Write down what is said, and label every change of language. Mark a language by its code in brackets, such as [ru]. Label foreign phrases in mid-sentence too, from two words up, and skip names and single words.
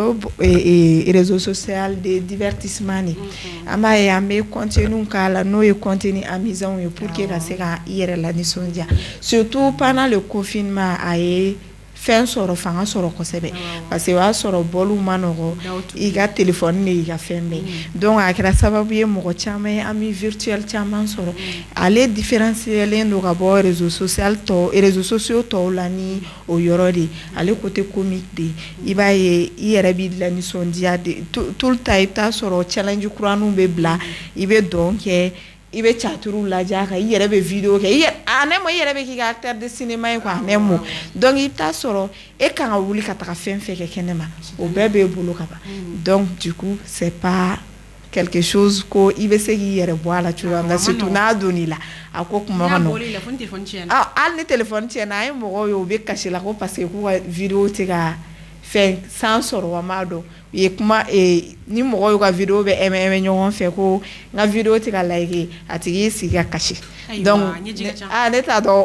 [bm] réseau social de divertissement ni an b'a ye an bɛ contenu k'a la n'o ye [fr] contenu amusant [bm] ye [fr] pour que [bm] ka se ka i yɛrɛ la nisɔndiya [fr] surtout pendant le confinement [bm] a ye fɛn sɔrɔ fanga sɔrɔ kosɛbɛ [fr] parce que [bm] o y'a sɔrɔ bɔliw ma nɔgɔ i ka téléphone de y'i ka fɛn bɛɛ donc a kɛra sababu ye mɔgɔ caman ye [fr] ami virtuel [bm] caman sɔrɔ ale différencielen don ka bɔ réseaux sociaux tɔw la ni o yɔrɔ de ale [fr] côté comique [bm] de i b'a ye i yɛrɛ b'i la nisɔndiya de [fr] tout le temps [bm] i bɛ taa sɔrɔ challenge kuraniw bɛ bila i bɛ dɔn kɛ i bɛ caturu lajɛ a kan i yɛrɛ bɛ vidéo kɛ a ne ma i yɛrɛ bɛ k'i ka [fr] acteur de cinéma [bm] ye quoi ne mo donc i bɛ taa sɔrɔ e kan ka wuli ka taga fɛn fɛn kɛ kɛnɛma o bɛɛ b'e bolo ka ban [fr] donc du coup c'est pas quelque chose [bm] ko i bɛ se k'i yɛrɛ bɔ a la cogoya min na surtout n'a donn'i la a ko kuma ka nɔgɔn hali ni téléphone tiɲɛna an ye mɔgɔw ye u bɛ kasi la ko [fr] parce que [bm] k'u ka vidéo tɛ ka fɛn san sɔrɔ wa m'a dɔn u ye kuma ni mɔgɔ y'u ka vidéo bɛ ɛmɛ ɲɔgɔn fɛ ko n ka vidéo tɛ ka like a tigi y'i sigi ka kasi donc ne t'a dɔn